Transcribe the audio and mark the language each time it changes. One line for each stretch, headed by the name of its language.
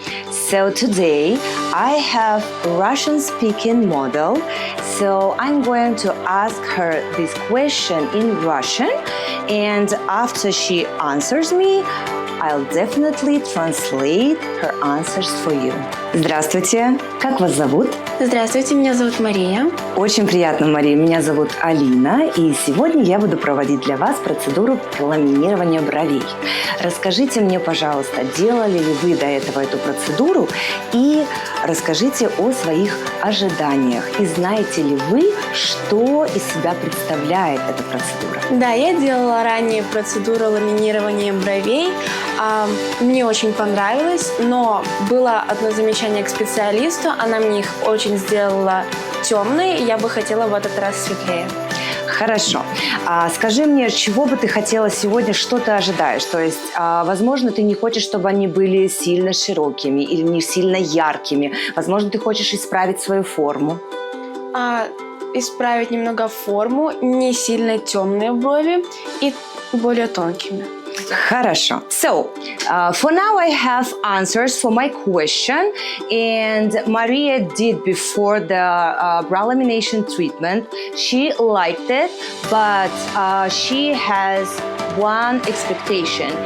English: So today I have a Russian-speaking model, so I'm going to ask her this question in Russian, and after she answers me, I'll definitely translate her answers for you.
Russian: Здравствуйте, как вас зовут? Здравствуйте, меня зовут Мария. Очень приятно, Мария. Меня зовут Алина, и сегодня я буду проводить для вас процедуру ламинирования бровей. Расскажите мне, пожалуйста, делали ли вы до этого эту процедуру, и расскажите о своих ожиданиях. И знаете ли вы, что из себя представляет эта процедура? Да, я делала ранее процедуру ламинирования бровей. Мне очень понравилось, но было одно замечание к специалисту. Она мне их очень сделала темные, и я бы хотела в этот раз светлее. Хорошо. Скажи мне, чего бы ты хотела сегодня, что ты ожидаешь? То есть, возможно, ты не хочешь, чтобы они были сильно широкими или не сильно яркими. Возможно, ты хочешь исправить свою форму. Исправить немного форму, не сильно темные брови и более тонкими. Хорошо.
English: So, for now I have answers for my question, and Maria did before the brow lamination treatment. She liked it, but she has one expectation.